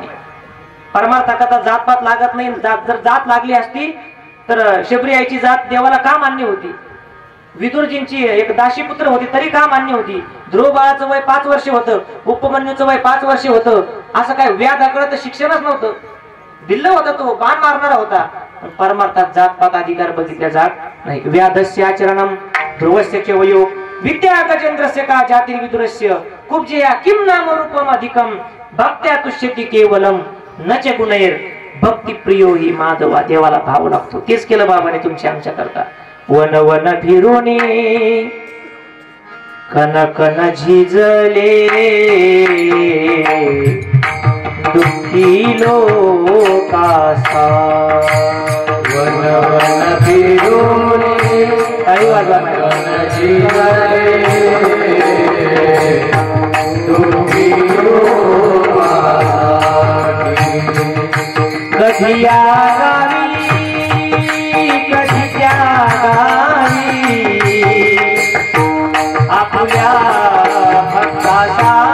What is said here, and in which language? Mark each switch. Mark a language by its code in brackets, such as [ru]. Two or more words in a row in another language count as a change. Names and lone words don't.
[mr] परमार्थाकरता जातपात लागत नाही. जर जात लागली असती तर शबरी आईची जात देवाला का मान्य होती? विदुरजींची एक दाशी पुत्र होती तरी का मान्य होती? ध्रुव बाळाचं वय 5 वर्ष होतं, उपमन्यूचं वय 5 वर्ष होतं. असं काय व्याधाकडं तर शिक्षणच नव्हतं, भिल्ल होता, तो बाण मारणारा होता. पण परमार्थात जातपात अधिकार बघितल्या जात नाही. [sa] व्याधस्य आचरणम ध्रुवस्य च वयो विद्या गजेंद्रस्य का जातिर्विदुरस्य कुब्जया किम नाम रूपम अधिकम भक्त्या तुष्यति केवलम नच गुणैर भक्ती प्रियो ही माधवा. [mr] देवाला भाव लागतो. तेच केलं बाबाने तुमच्या आमच्या करता. वन वन फिरुनी कन कन झिजले दुःखी लोकासा. वन वन फिरुनी काही वाजवा कधी या गावी कधी त्या गावी आपल्या भक्ताचा.